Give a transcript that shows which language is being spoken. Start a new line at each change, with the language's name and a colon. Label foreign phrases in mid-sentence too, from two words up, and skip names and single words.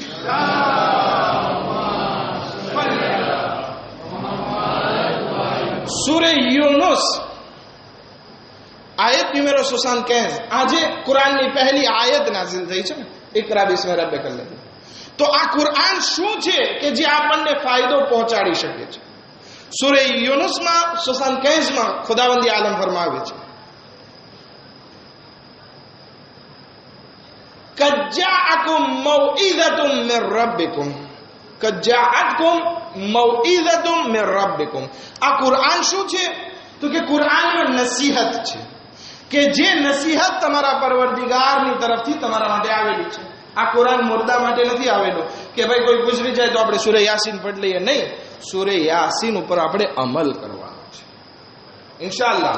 Gujarati: સૂરે યુનુસ આયત નંબર 75. આજે કુરાનની પહેલી આયત નાઝિલ થઈ છે ને,
Arabic: اقرأ باسم ربك الذي.
Gujarati: તો આ કુરઆન શું છે કે જે આપણને ફાયદો પહોંચાડી શકે છે? સૂરે યુનુસમાં 75માં ખુદાવંદી આલમ ફરમાવે છે,
Arabic: قد جاءكم موعظة من ربكم قد جاءتكم موعظة من ربكم.
Gujarati: આ કુરઆન શું છે? તો કે કુરઆનમાં નસીહત છે, કે જે નસીહત તમારા પરવરદિગારની તરફથી તમારા માટે આવેલી છે. આ કુરઆન મુર્દા માટે નથી આવેલો કે ભાઈ કોઈ ગુજરી જાય તો આપણે સૂરે યાસીન પઢી લઈએ. નહીં, સૂરે યાસીન ઉપર આપણે અમલ કરવાનો છે ઇન્શાઅલ્લાહ.